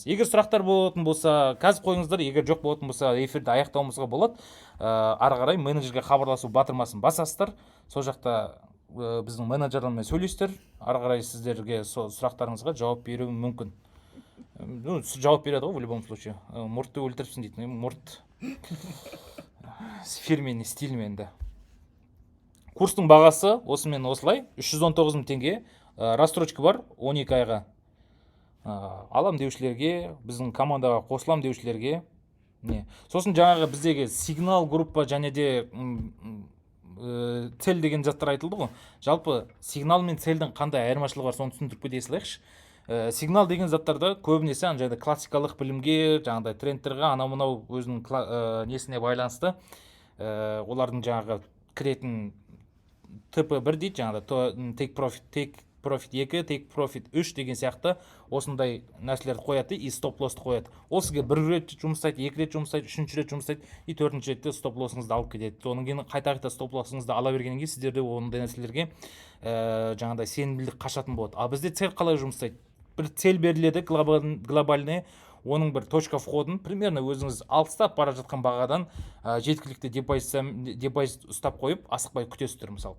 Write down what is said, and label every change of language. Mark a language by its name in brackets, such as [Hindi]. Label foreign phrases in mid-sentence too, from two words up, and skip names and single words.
[Kazakh] Егер сұрақтар болатын болса, қазір қойыңыздар. Егер жоқ болатын болса, эфирді аяқтауымызға болады. Ары қарай менеджерге хабарласу батырмасын басасыздар. Сол жақта біздің менеджермен сөйлесіздер. Ары қарай сіздерге сұрақтарыңызға жауап беруі мүмкін. Жауап береді ғой [Russian] в любом случае. [Kazakh] Мұртты өлтіріпсің дейді. Мұрт фирменный стильмен де. Курстың бағасы осымен осылай 319 000 теңге. Рассрочка бар 12 айға. Алам деушілерге, біздің командаға қосылам деушілерге. Сосын жаңағы біздегі сигнал группа және де цель деген заттар айтылды ғой. Жалпы сигнал мен цельдің қандай айырмашылығы бар, соны түсіндіріп кете салайықшы. Сигнал деген заттарда көбінесе жаңағыдай классикалық білімге, жаңағыдай трендтерға, анау-мынау өзінің несіне байланысты, олардың жаңағы кіретін ТП1 дейді, жаңағыдай [English] take profit 2, take profit 3 [Kazakh] деген сияқты осындай нәрселерді қояды и стоп лоссты қояды. Ол сізге 1 рет жұмсайды, 2 рет жұмсайды, 3 рет жұмсайды и 4 ретте стоп лоссыңызды алып кетеді. Содан кейін қайта стоп лоссыңызды ала бергеннен кейін сіздерде ондай нәрселерге жаңағыдай сенімділік қашатын болады. А бізде цель қалай жұмсайды? Бір цель беріледі глобальный, оның бір точка входын примерно өзіңіз алыстап бара жатқан бағадан жеткілікті депозит ұстап қойып асықпай күтесіздер мысалға.